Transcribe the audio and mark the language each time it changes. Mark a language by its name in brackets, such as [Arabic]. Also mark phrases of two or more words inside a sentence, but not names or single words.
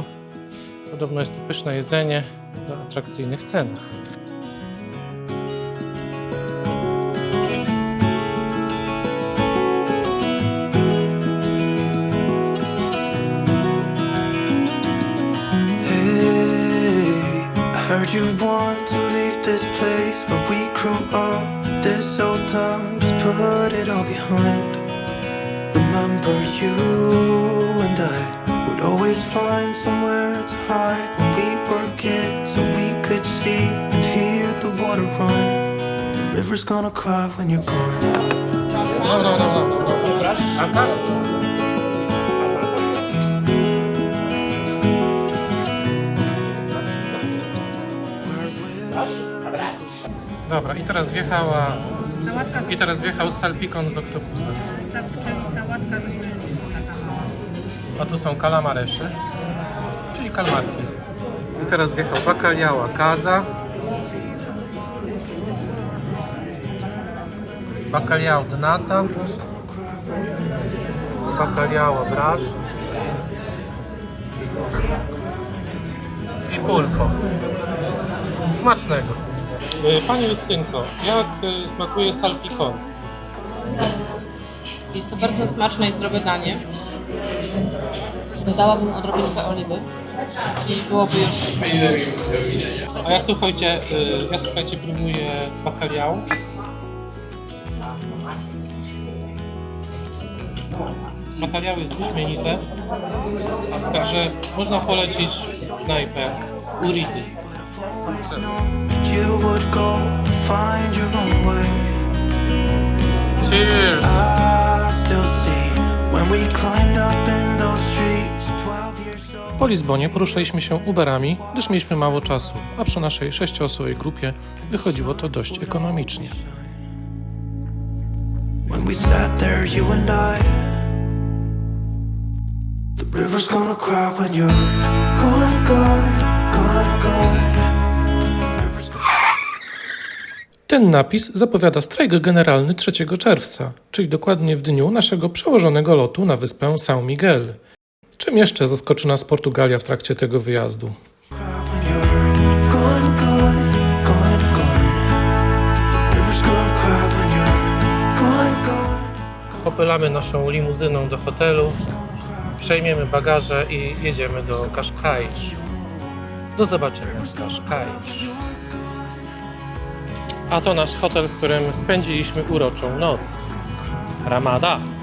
[Polish] Podobno jest to pyszne jedzenie na atrakcyjnych cenach. [English] Hey, I heard you want to leave this place where we grew up. This old town, just put it all behind. Remember you and I would always find somewhere to hide when we were kids, so we could see and hear the water run. The river's gonna cry when you're gone. [Polish] Dobra, i teraz wjechał salpikon z oktopusem. Czyli sałatka ze śmietaną. A tu są kalamareszy, czyli kalmarki. I teraz wjechał bacalhau à casa, bacalhau de nata, bacalhau à brás i pulpo. Smacznego. Pani Justynko, jak smakuje salpikon? Jest to bardzo smaczne i zdrowe danie. Dodałabym odrobinkę oliwy i byłoby już... A ja słuchajcie, próbuję bacalhau. Bacalhau jest wyśmienite, także można polecić knajpę Urity. [English] You would go and find your own way. Cheers! I still see when we climbed up in those streets 12 years old. [Polish] Po Lizbonie poruszaliśmy się Uberami, gdyż mieliśmy mało czasu, a przy naszej 6-osobowej grupie wychodziło to dość ekonomicznie. [English] When we sat there, you and I. The river's gonna cry when you're gone, gone, gone, gone. [Polish] Ten napis zapowiada strajk generalny 3 czerwca, czyli dokładnie w dniu naszego przełożonego lotu na wyspę São Miguel. Czym jeszcze zaskoczy nas Portugalia w trakcie tego wyjazdu? [English] Cry when you're gone, gone, gone, gone. The river's gonna cry when you're gone, gone. [Polish] Popylamy naszą limuzyną do hotelu, przejmiemy bagaże i jedziemy do Cascais. Do zobaczenia w Cascais. A to nasz hotel, w którym spędziliśmy uroczą noc. Ramada.